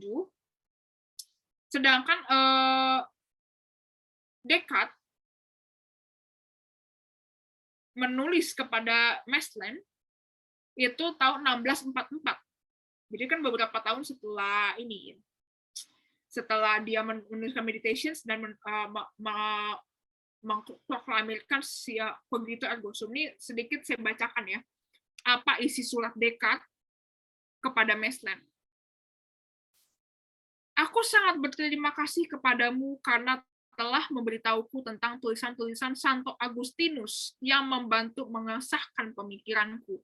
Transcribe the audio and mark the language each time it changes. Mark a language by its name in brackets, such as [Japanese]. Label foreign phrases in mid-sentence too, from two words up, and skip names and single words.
[Indonesian] Sedangkan Descartes menulis kepada Maslen itu tahun 1644. Jadi kan beberapa tahun setelah ini, setelah dia menuliskan Meditations dan mengproklamirkan si [Latin] Cogito ergo sum. [Indonesian] Ini sedikit saya bacakan ya, apa isi surat Descartes kepada Maslen. Aku sangat berterima kasih kepadamu karena telah memberitahuku tentang tulisan-tulisan Santo Agustinus yang membantu mengesahkan pemikiranku.